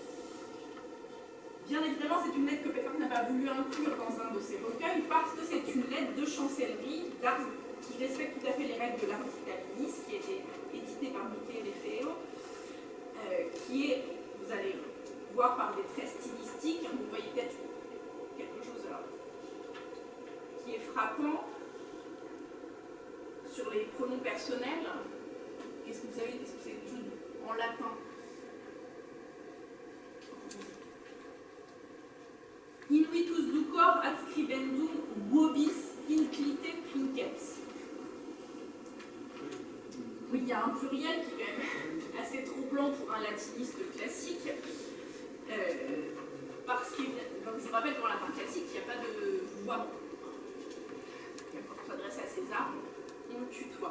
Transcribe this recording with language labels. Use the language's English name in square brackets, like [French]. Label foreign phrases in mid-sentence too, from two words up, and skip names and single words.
[French] Bien évidemment, c'est une lettre que Pétrarque n'a pas voulu inclure dans un de ses recueils parce que c'est une lettre de chancellerie qui respecte tout à fait les règles de l' [Latin] Ars Dictaminis, [French] qui a été édité par Michele Feo, qui est, vous allez voir par des traits stylistiques, vous voyez peut-être quelque chose qui est frappant sur les pronoms personnels. Qu'est-ce que vous savez? Est-ce que c'est quelque chose en latin? [Latin] Invitus ducor adscribendum vobis inclite princeps. [French] Oui, il y a un pluriel qui est quand même assez troublant pour un latiniste classique, parce que, comme je vous rappelle, dans la latin classique, il n'y a pas de voix. Quand on s'adresse à César, on tutoie.